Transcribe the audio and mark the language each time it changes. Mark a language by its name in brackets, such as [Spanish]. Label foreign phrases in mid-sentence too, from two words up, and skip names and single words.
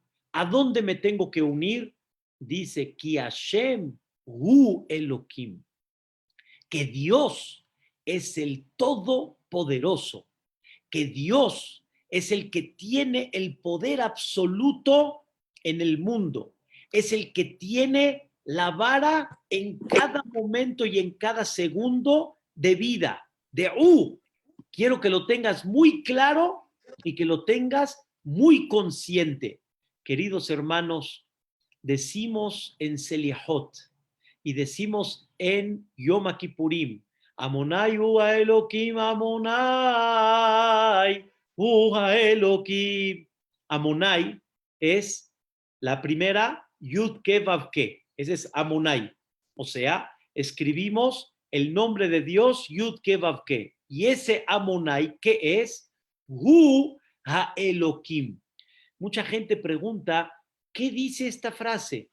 [Spanish] ¿A dónde me tengo que unir? Dice, [Hebrew] Ki Hashem hu Elohim, [Spanish] que Dios es el Todopoderoso, que Dios es el que tiene el poder absoluto en el mundo, es el que tiene la vara en cada momento y en cada segundo de vida. Quiero que lo tengas muy claro y que lo tengas muy consciente. Queridos hermanos, decimos en Seliahot y decimos en Yom Kippurim, [Hebrew] Amonai Ua Elohim, Amonai Ua Elohim. [Spanish] Amonai es la primera [Hebrew] Yud Ke Vav Ke, [Spanish] ese es Amonai. O sea, escribimos el nombre de Dios [Hebrew] Yud Ke Vav Ke. [Spanish] Y ese Amonai, ¿qué es? [Hebrew] Hu Ha Elohim. [Spanish] Mucha gente pregunta, ¿qué dice esta frase?